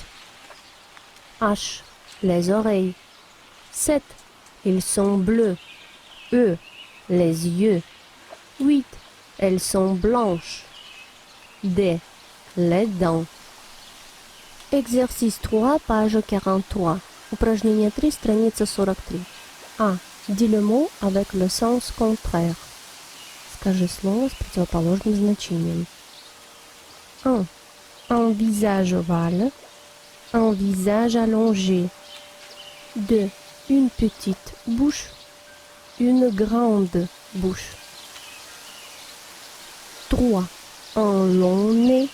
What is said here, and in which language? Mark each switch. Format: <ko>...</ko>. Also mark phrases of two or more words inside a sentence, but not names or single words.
<fr>H. Les oreilles. 7. Ils sont bleus. E. Les yeux. 8. Elles sont blanches. D. Les dents. Exercice 3, page 43.</fr> <ru>Упражнение 3, страница 43.</ru> <fr>A. Dis le mot avec le sens contraire.</fr> <ru>Скажи слово с противоположным значением.</ru> <fr>1. Un visage ovale. Un visage allongé. 2. Une petite bouche. Une grande bouche. 3. Un long nez.</fr>